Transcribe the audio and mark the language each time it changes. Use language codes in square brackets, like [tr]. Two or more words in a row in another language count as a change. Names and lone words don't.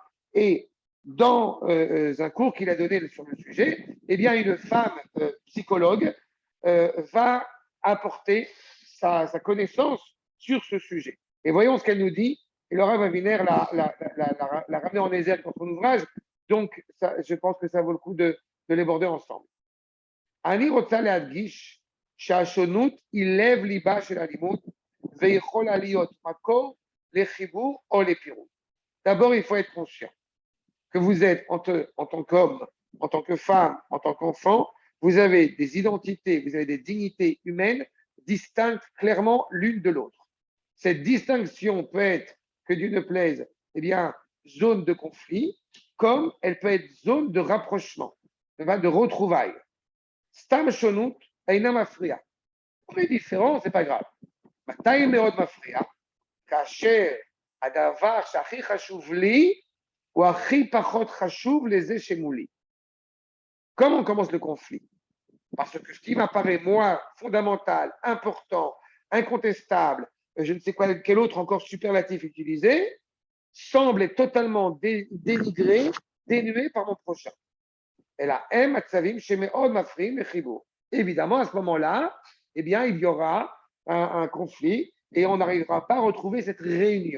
[fr] Et dans un cours qu'il a donné sur le sujet, eh bien, une femme psychologue va apporter sa connaissance sur ce sujet. Et voyons ce qu'elle nous dit. Et le Rav Aviner l'a ramené en exergue dans son ouvrage. Donc, je pense que ça vaut le coup de l'aborder ensemble. [he] Ani רוצה להדגיש שהשונות היא לב ליבה של הלימוד ויכולה להיות מקור לחיבור או לפירוד. [fr] D'abord, il faut être conscient que vous êtes en tant qu'homme, en tant que femme, en tant qu'enfant, vous avez des identités, vous avez des dignités humaines distinctes clairement l'une de l'autre. Cette distinction peut être, que Dieu ne plaise, eh bien, zone de conflit, comme elle peut être zone de rapprochement, de retrouvailles. [he] סתם שונות אינה מפריעה. [fr] Pour les différents, c'est pas grave. [he] מתי מאוד מפריע, כאשר הדבר שהכי חשוב לי הוא הכי פחות חשוב לזה שמולי. [fr] Comment on commence le conflit? Parce que ce qui m'apparaît, moi, fondamental, important, incontestable, je ne sais quel autre encore superlatif utiliser, semble être totalement dénigré, dénué par mon prochain. Et là, évidemment, à ce moment-là, eh bien, il y aura un conflit et on n'arrivera pas à retrouver cette réunion.